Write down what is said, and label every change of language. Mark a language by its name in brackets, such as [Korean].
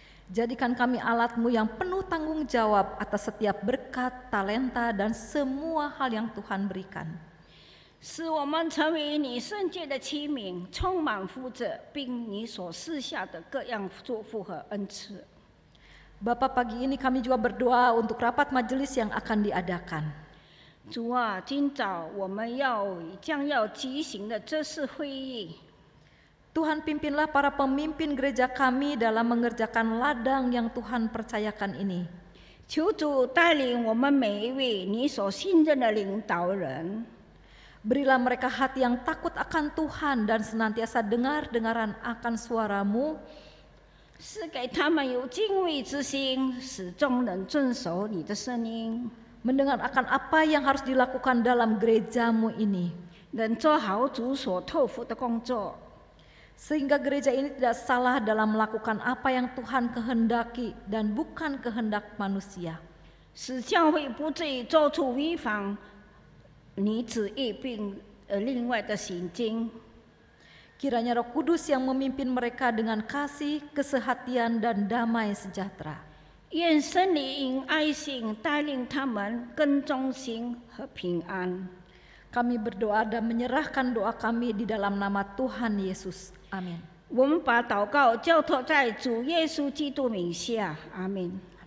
[Indonesian] Jadikan kami alat-Mu yang penuh tanggung jawab atas setiap berkat, talenta, dan semua hal yang Tuhan berikan. [Chinese] 使我们成为你圣洁的器皿，充满福泽，并你所赐下的各样祝福和恩赐。 [Indonesian] Bapa, pagi ini kami juga berdoa untuk rapat majelis yang akan diadakan. [Chinese] 主啊，今早我们将要举行的这次会议， [Indonesian] Tuhan pimpinlah para pemimpin gereja kami dalam mengerjakan ladang yang Tuhan percayakan ini. [Chinese] 求主带领我们每一位你所信任的领导人， [Indonesian] Berilah mereka hati yang takut akan Tuhan dan senantiasa dengar-dengaran akan suara-Mu, [Chinese] 是给他们有敬畏之心，使众人遵守你的声音， [Indonesian] mendengar akan apa yang harus dilakukan dalam gereja-Mu ini, [Chinese] 能做好主所托付的工作。 [Indonesian] sehingga gereja ini tidak salah dalam melakukan apa yang Tuhan kehendaki dan bukan kehendak manusia. [Chinese] 使教会不至于做出违反你旨意并另外的行径。 [Indonesian] Kiranya Roh Kudus yang memimpin mereka dengan kasih, kesehatian, dan damai sejahtera. [Chinese] 愿圣灵以爱心带领他们更忠心和平安。 [Indonesian] Kami berdoa dan menyerahkan doa kami di dalam nama Tuhan Yesus. Amin. [Chinese] 我们把祷告交托在主耶稣基督名下，阿门。